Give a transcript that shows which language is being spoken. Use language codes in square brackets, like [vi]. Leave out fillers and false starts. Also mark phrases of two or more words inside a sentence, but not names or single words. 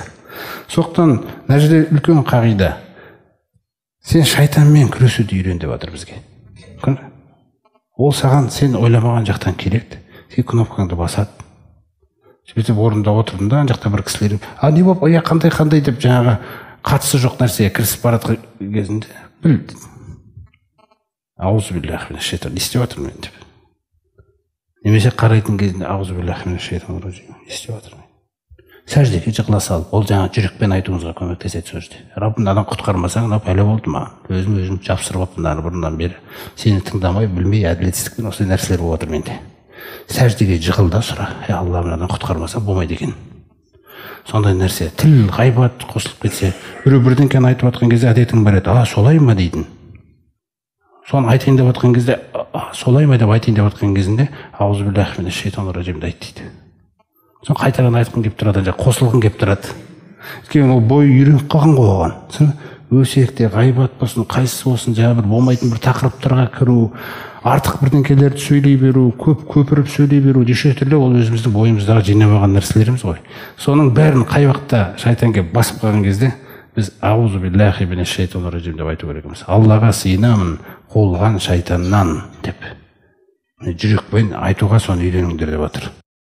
[kk] Соқтан мына жерде үлкен қағида. Сен шайтанмен күресуді үйрен деп жатыр бізге. Ол саған сен ойламаған жақтан келеді. Сен кнопкаңды басады. Сөйтіп орында отырдың да, ана жақта бір кісілер, не болып, қандай деп жаңағы қатысы жоқ нәрсеге кірісіп баратқан кезінде біл. [ar] أعوذ بالله من الشيطان الرجيم [kk] істеп жатырмын мен деп. Немесе қарайтын кезінде [ar] أعوذ بالله من الشيطان الرجيم [kk] істеп жатырмын. Сәждеге жығыла салып, ол жаңа жүрекпен айтуыңызға көмектеседі сөзді. Раббыңнан құтқармасаң, мынау пәле болды маған. Өзім жапсырып алыппын бұрыннан бері. Сені тыңдамай, білмей, әділетсіздікпен осындай нәрселер болып отыр менде. Сәждеге жығыл да сұра. Алла мынадан құтқармаса болмайды екен. Сондай нәрсе. Тіл, ғайбат қосылып кетсе, біреу бірдеңкені айтып жатқан кезде әдетің бар еді. Солай ма дейтін. Соны айтайын деп жатқан кезде, солай ма деп айтайын деп жатқан кезінде, [ar] أعوذ بالله من الشيطان الرجيم дейді. [kk] Сон қайтадан айтқым келіп тұрады, қосылғым келіп тұрады. Өйткені ол бойы үйреніп қалған ғой оған. Өсекте ғайбат болсын, қайсысы болсын, жаңа бір болмайтын бір тақырыптарға кіру, артық бірдеңкелерді сөйлей беру, көпіріп сөйлей беру, неше түрлі ол өзіміздің бойымыздағы жинамаған нәрселеріміз ғой. Соның бәрін қай уақытта шайтан келіп басып қалған кезде біз [ar] أعوذ بالله من الشيطان الرجيم [kk] деп айту керекпіз. Аллаға сыйынамын қуылған шайтаннан деп. Жүрекпен айтуға соны үйреніңдер деп жатыр.